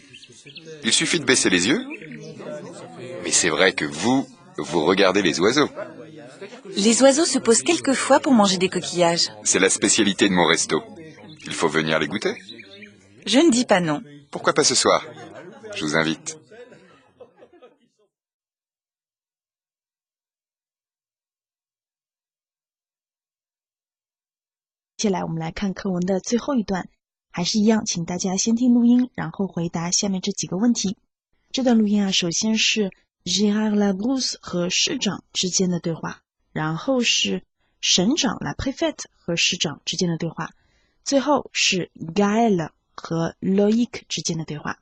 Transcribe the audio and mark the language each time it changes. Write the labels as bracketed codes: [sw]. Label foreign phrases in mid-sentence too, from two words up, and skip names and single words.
[fr] Il suffit de baisser les yeux. Mais c'est vrai que vous regardez les oiseaux. Les oiseaux se posent quelquefois pour manger des coquillages. C'est la spécialité de mon resto. Il faut venir les goûter. Je ne dis pas non. Pourquoi pas ce soir? Je vous invite. [zh] 接下来我们来看课文的最后一段，还是一样，请大家先听录音，然后回答下面这几个问题。这段录音啊，首先是 Gérard Labrousse 和市长之间的对话，然后是省长 La Préfète 和市长之间的对话，最后是 Gaël 和 Loïc 之间的对话。